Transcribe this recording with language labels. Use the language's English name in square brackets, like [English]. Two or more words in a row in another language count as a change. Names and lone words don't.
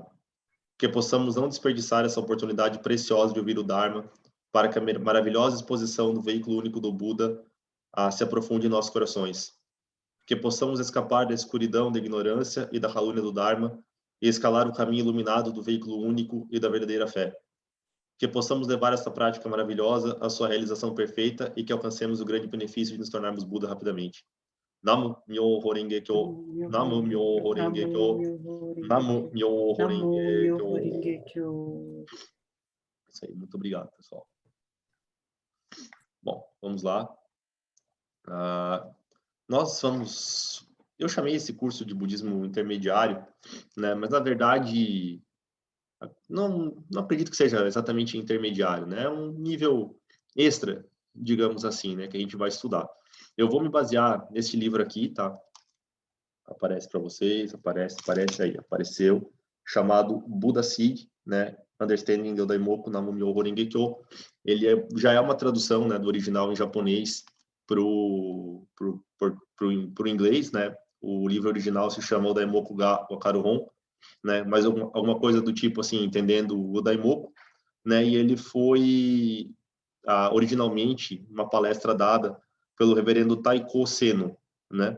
[Portuguese] Que possamos não desperdiçar essa oportunidade preciosa de ouvir o Dharma, para que a maravilhosa exposição do veículo único do Buda se aprofunde em nossos corações. Que possamos escapar da escuridão da ignorância e da calúnia do Dharma e escalar o caminho iluminado do veículo único e da verdadeira fé. Que possamos levar essa prática maravilhosa à sua realização perfeita e que alcancemos o grande benefício de nos tornarmos Buda rapidamente. [Japanese] 南無妙法蓮華経。南無妙法蓮華経. 南無妙法蓮華経. [Portuguese] Isso aí, muito obrigado, pessoal. Bom, vamos lá. Eu chamei esse curso de Budismo Intermediário, né? Mas na verdade não acredito que seja exatamente intermediário, né? É um nível extra, digamos assim, né? Que a gente vai estudar. Eu vou me basear nesse livro aqui, tá? Aparece para vocês, aparece aí, apareceu, chamado Buddha Seed, né? [English] Understanding the Daimoku [Japanese] 南無妙法蓮華経. [Portuguese] Ele já é uma tradução, né, do original em japonês pro inglês, né? O livro original se chama O Daimoku ga Wakaru Hon, né? Mas alguma coisa do tipo assim, entendendo o Daimoku, né? E ele foi originalmente uma palestra dada pelo reverendo Taiko Seno, né?